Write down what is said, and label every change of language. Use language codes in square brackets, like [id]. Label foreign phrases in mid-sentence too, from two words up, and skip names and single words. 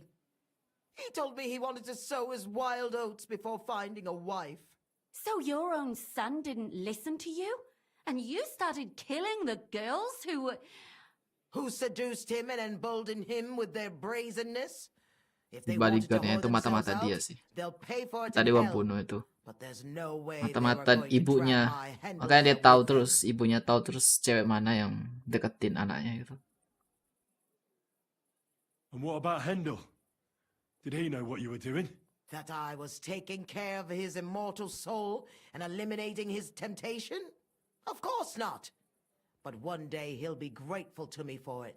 [en] He told me he wanted to sow his wild oats before finding a wife. So your own son didn't listen to you? And you started killing the girls who seduced him and emboldened him with their brazenness? If they wanted to [id] Bodyguardnya itu [en] hold [id] mata-mata [en] themselves [id] dia [en] out, [id] sih. [en] they'll pay for it [id] Tadi [en] in [id] gua [en] hell. [id] bunuh itu. [en] But there's no way they were [id] Mata-mata [en] going to [id] ibunya. [en] drag my Hendel [id] Makanya dia [en] out [id] tahu [en] with [id] terus, ibunya tahu terus cewek mana yang deketin anaknya gitu. [en] And what about Hendel? Did he know what you were doing? That I was taking care of his immortal soul and eliminating his temptation? Of course not. But one day he'll be grateful to me for it.